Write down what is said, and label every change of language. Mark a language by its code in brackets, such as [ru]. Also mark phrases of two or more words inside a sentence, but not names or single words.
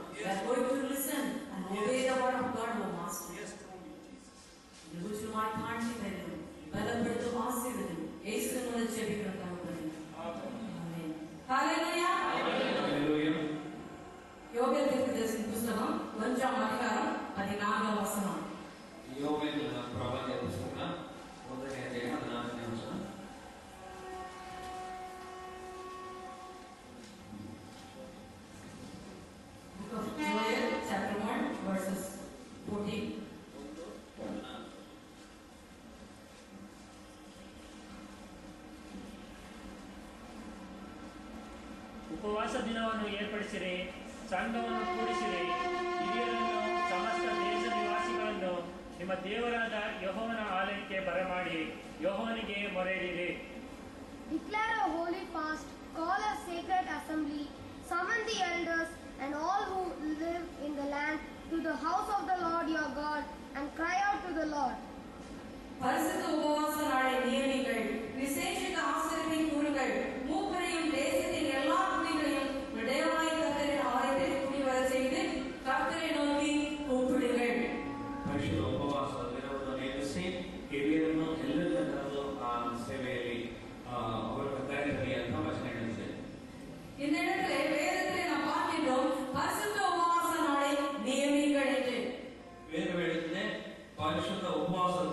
[en] We are going to listen and obey the word of God, O Master. [kn] Guruji ಮಾತಾಡ್ತಿದ್ದಾರೆ ಬಲಪಡೆದು ಆಶೀರ್ವದಿಸಿ ಯೇಸುವಿನ ಜೀವಿಕರಾಗುತ್ತಾರೆ. ಆಮೆನ್. ಹಲ್ಲೆಲೂಯಾ. ಹಲ್ಲೆಲೂಯಾ. [te] యోవేల్ దీర్ఘదర్శన పుస్తకం 1వ అధ్యాయం 14వ వచనం. [kn] ಯೋವೇಲ್ ಪ್ರವಾದಿಯ ಪುಸ್ತಕ 1ನೇ ಅಧ್ಯಾಯ 14ನೇ ವಚನ. [en] Book of Joel, chapter 1, verses 14. [kn] ಉಪವಾಸ ದಿನವನ್ನು ಏರ್ಪಡಿಸಿರಿ, ಸಂಘವನ್ನು ಕೂಡಿಸಿರಿ, ಹಿರಿಯರನ್ನು ಸಮಸ್ತ ದೇಶ ನಿವಾಸಿಗಳನ್ನು ನಿಮ್ಮ ದೇವರಾದ ಯೆಹೋವನ ಆಲಯಕ್ಕೆ ಬರಮಾಡಿ ಯೆಹೋವನಿಗೆ ಮೊರೆಯಿಡಿರಿ. [en] Declare a holy fast, call a sacred assembly, summon the elders and all who live in the land to the house of the Lord your God and cry out to the Lord. [ta] பரிசுத்த உபவாச நாளை நியமிங்கள், விசேஷித்த ஆசரிப்பின் கூறுகள், மூப்பரையும் தேசத்தின் எல்லா குடிகளையும் விடயமாய் கர்த்தரின் ஆலயத்தில் கூடிவர செய்து கர்த்தரை நோக்கி கூப்பிடுங்கள். [kn] ಪರಿಶುದ್ಧ ಉಪವಾಸ ದಿನವನ್ನು ನೇಮಿಸಿ ಹಿರಿಯರನ್ನು ಎಲ್ಲರ ಕರೆದು ಆ ಸೇವೆಯಲ್ಲಿ ಅವರ ಕಾರ್ಯದಲ್ಲಿ ಅಂತ ವಚನ ಹೇಳಿದೆ. [ta] இந்த இடத்துல வேதத்திலே நாம் பார்க்கிறோம் பரிசுத்த உபவாச நாளை நியமிங்கள் என்று. வேதம் [kn] ಹೇಳಿದೆ ಪರಿಶುದ್ಧ ಉಪವಾಸ